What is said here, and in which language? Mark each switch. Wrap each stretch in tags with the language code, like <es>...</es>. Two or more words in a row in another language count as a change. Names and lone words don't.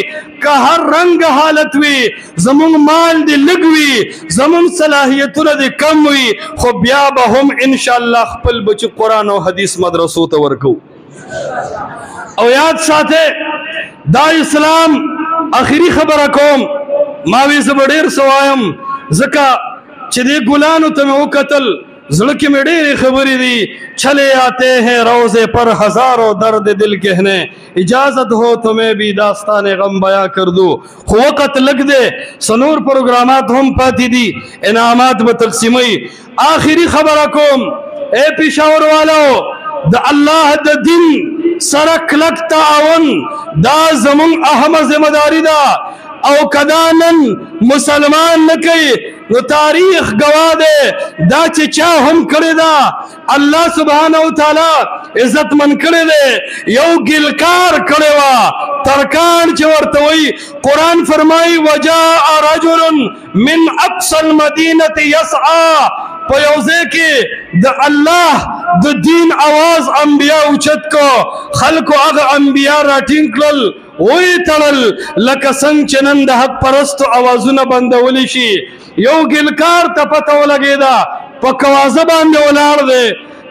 <ps>که هر رنګ حالت وي، زمونږ مال دی لږ وي، زمونږ صلاحیتونه دی کم وي، خو بیا به هم</ps> <ar>ان شاء الله</ar> <ps>خپل بچي قرآن او حدیث مدرسو ته ورکو. او یاد ساته دا اسلام اخری خبره کوم. ما وی زه به ډېر څه وایم ځکه چې دې ګلانو ته مې وکتل زړه کې مې ډېرې خبرې دي.</ps> <ur>چلے آتے ہیں روزے پر ہزاروں درد دل کہنے، اجازت ہو تمہیں بھی داستان غم بیاں کر دو.</ur> <ps>خو وقت لگ دے، سنور پروگرامات هم پاتی دي، انعامات به تقسیمي. آخری خبره کوم اے پېښور والو، د الله د دین سره کلک تعاون دا زمون اهمه ذمہ داری ده. او کدا نن مسلمان نه کوي نو تاریخ گواه ده دا چې چا هم کړی ده الله</ps> <ar>سبحانه وتعالی</ar> <ps>عزت من کړی ده. یو ګلکار کړی وه ترکان چې ورته وایي. قرآن فرمایي</ps> <ar>وجاء رجل من اقصى المدینة یسعی.</ar> <ps>په یو ځای کې د الله د دین आवाज انبیا اوچت کو، خلکو هغه انبیا راټینګ کړل وی تړل لکه څنګه چې نن د حق پرستو اوازونه بندولی شي. یو ګلکار ته پته ولګېده په کوازه باندې ولاړ دی.</ps>